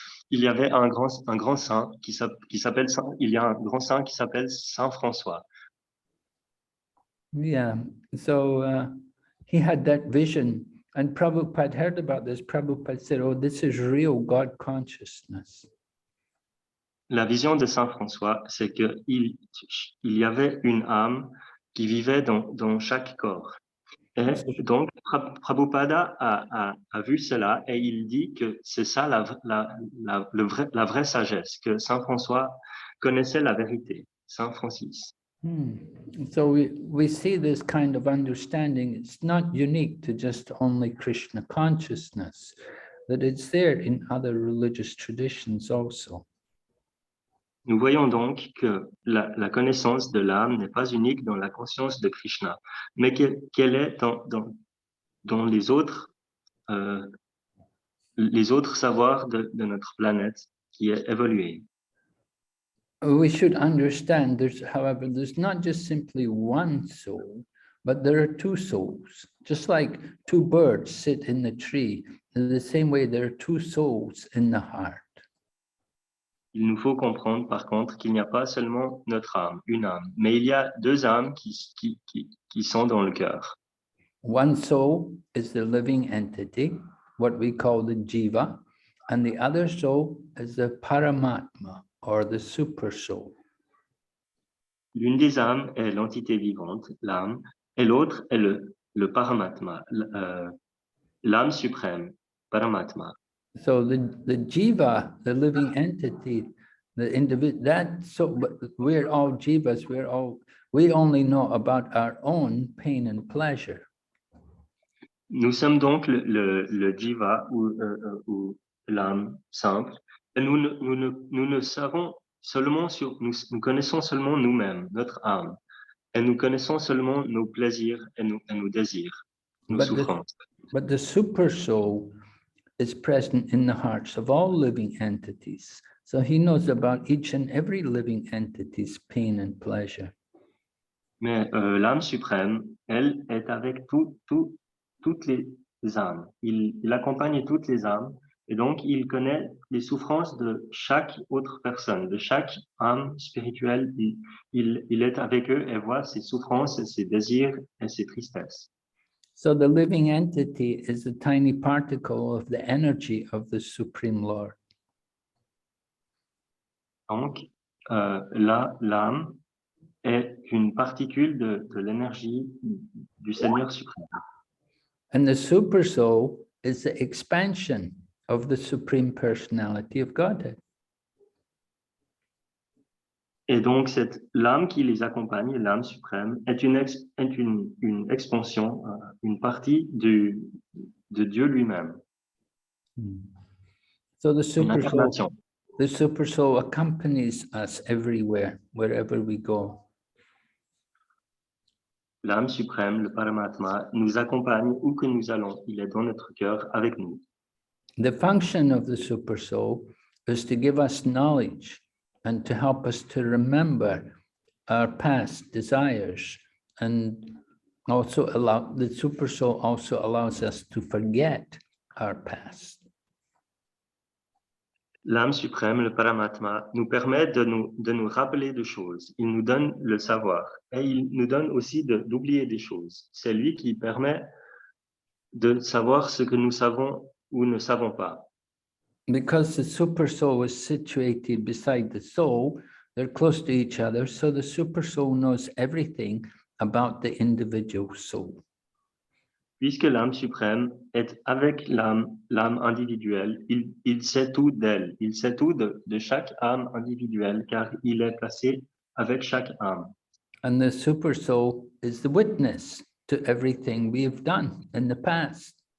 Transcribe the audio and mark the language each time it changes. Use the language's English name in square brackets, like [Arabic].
[French] Il y avait un grand saint qui s'appelle il y a un grand saint qui s'appelle Saint François. [English] Yeah, so he had that vision, and Prabhupada heard about this. Prabhupada said, "Oh, this is real God consciousness." [French] La vision de Saint François, c'est que il y avait une âme qui vivait dans chaque corps. Et donc, Prabhupada a vu cela et il dit que c'est ça la vraie sagesse, que Saint François connaissait la vérité, Saint Francis. [English] So we see this kind of understanding. It's not unique to just only Krishna consciousness, that it's there in other religious traditions also. [French] Nous voyons donc que la connaissance de l'âme n'est pas unique dans la conscience de Krishna, mais qu'elle est dans les autres savoirs de notre planète qui est évoluée. [English] We should understand however, there's not just simply one soul, but there are two souls. Just like two birds sit in the tree, in the same way there are two souls in the heart. [French] Il nous faut comprendre, par contre, qu'il n'y a pas seulement notre âme, une âme, mais il y a deux âmes qui sont dans le cœur. [English] One soul is the living entity, what we call the Jiva, and the other soul is the Paramatma, or the super soul. [French] L'une des âmes est l'entité vivante, l'âme, et l'autre est le Paramatma, l'âme suprême, Paramatma. [English] So the Jiva, the living entity, the individual, but we're all Jivas, we only know about our own pain and pleasure. [French] Nous sommes donc le Jiva ou l'âme simple, et nous ne savons seulement nous connaissons seulement nous-mêmes, notre âme, et nous connaissons seulement nos plaisirs et nos désirs, nos souffrances. [English] But the super soul is present in the hearts of all living entities. So he knows about each and every living entity's pain and pleasure. [French] Mais l'âme suprême, elle est avec toutes les âmes. Il accompagne toutes les âmes et donc il connaît les souffrances de chaque autre personne, de chaque âme spirituelle. Il est avec eux et voit ses souffrances, ses désirs et ses tristesses. [English] So the living entity is a tiny particle of the energy of the Supreme Lord. [French] Donc, l'âme est une particule de l'énergie du Seigneur suprême. [English] And the super soul is the expansion of the Supreme Personality of Godhead. [French] Et donc, cette l'âme qui les accompagne, l'âme suprême, est une expansion, une partie de Dieu lui-même. [English] So [French] Une incarnation. [English] the super soul accompanies us everywhere, wherever we go. [French] L'âme suprême, le Paramatma, nous accompagne où que nous allons. Il est dans notre cœur avec nous. [English] The function of the super soul is to give us knowledge and to help us to remember our past desires, and also the super soul also allows us to forget our past. [French] L'âme suprême, le Paramatma, nous permet de nous rappeler de choses. Il nous donne le savoir et il nous donne aussi d'oublier des choses. C'est lui qui permet de savoir ce que nous savons ou ne savons pas. [English] Because the super soul is situated beside the soul, they're close to each other, so the super soul knows everything about the individual soul. [French] Puisque l'âme suprême est avec l'âme individuelle, il sait tout d'elle, il sait tout de chaque âme individuelle, car il est placé avec chaque âme. [English] And the super soul is the witness to everything we have done in the past.